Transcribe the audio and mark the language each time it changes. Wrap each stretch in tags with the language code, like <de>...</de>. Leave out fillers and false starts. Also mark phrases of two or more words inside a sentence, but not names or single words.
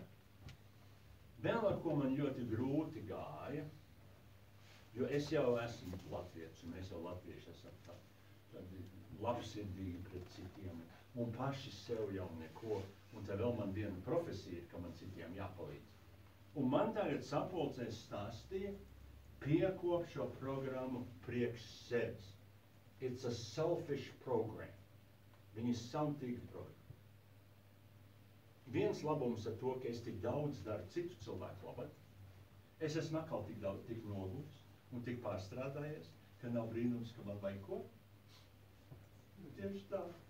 <lv>Vēl ar ko man ļoti grūti gāja, jo es jau esmu latvietis, un mēs jau latvieši esam tādi labsirdīgi pret citiem, un paši sev jau neko, un te vēl man viena profesija ir, ka man citiem jāpalīdz. Un man tagad sapulcēs stāstīja, piekop šo programmu priekš sevis.</lv> <en>It's a selfish program.</en> <lv>Viņi ir savtīgi programma. Viens labums ar to, ka es tik daudz daru citu cilvēku labad, es esmu atkal tik noguris un tik pārstrādājies, ka nav brīnums, ka man vajag ko. Tieši tā.</lv>